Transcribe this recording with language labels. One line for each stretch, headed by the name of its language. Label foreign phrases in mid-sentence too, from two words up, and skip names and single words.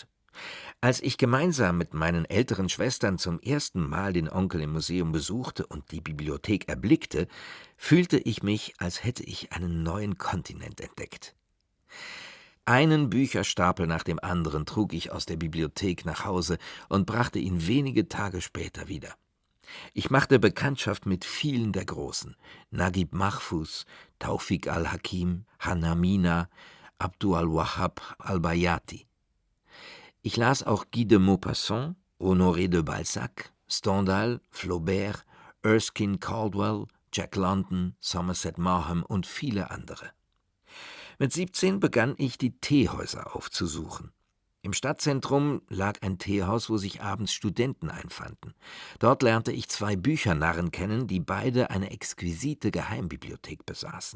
German: Als ich gemeinsam mit meinen älteren Schwestern zum ersten Mal den Onkel im Museum besuchte und die Bibliothek erblickte, fühlte ich mich, als hätte ich einen neuen Kontinent entdeckt. Einen Bücherstapel nach dem anderen trug ich aus der Bibliothek nach Hause und brachte ihn wenige Tage später wieder. Ich machte Bekanntschaft mit vielen der Großen: Naguib Mahfouz, Tawfik al-Hakim, Hanna Mina, Abdul al-Wahhab al-Bayati. Ich las auch Guy de Maupassant, Honoré de Balzac, Stendhal, Flaubert, Erskine Caldwell, Jack London, Somerset Maugham und viele andere. Mit 17 begann ich, die Teehäuser aufzusuchen. Im Stadtzentrum lag ein Teehaus, wo sich abends Studenten einfanden. Dort lernte ich 2 Büchernarren kennen, die beide eine exquisite Geheimbibliothek besaßen.